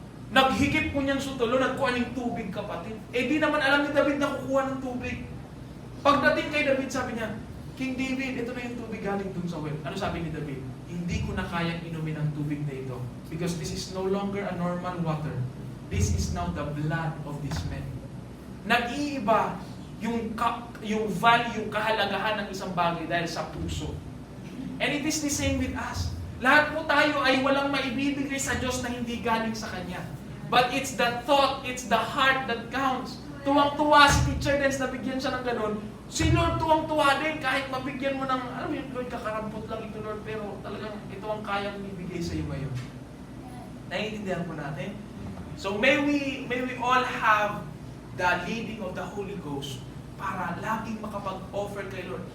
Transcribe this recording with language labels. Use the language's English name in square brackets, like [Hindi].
[Filipino] Naghigip po niyang sutulo, nagkuha ng tubig kapatid. Eh di naman alam ni David na kukuha ng tubig. Pagdating kay David, sabi niya, King David, ito na yung tubig galing dun sa well. Ano sabi ni David? Hindi ko na kayang inumin ang tubig na ito. [English] Because this is no longer a normal water. This is now the blood of this man. [Filipino] Nag-iiba yung value, kahalagahan ng isang bagay dahil sa puso. [English] And it is the same with us. [Filipino] Lahat po tayo ay walang maibibigay sa Diyos na hindi galing sa Kanya. [English] But it's the thought, it's the heart that counts. [Filipino] Tuwang-tuwa si Teacher Dens na bigyan siya ng ganun. Si Lord tuwang-tuwa din kahit mabigyan mo ng, alam mo yun, Lord, kakarampot lang ito, Lord, pero talagang ito ang kayang ibigay sa iyo ngayon. Naiintindihan po natin? [English] So may we all have the leading of the Holy Ghost [Filipino] para laging makapag-offer kay Lord.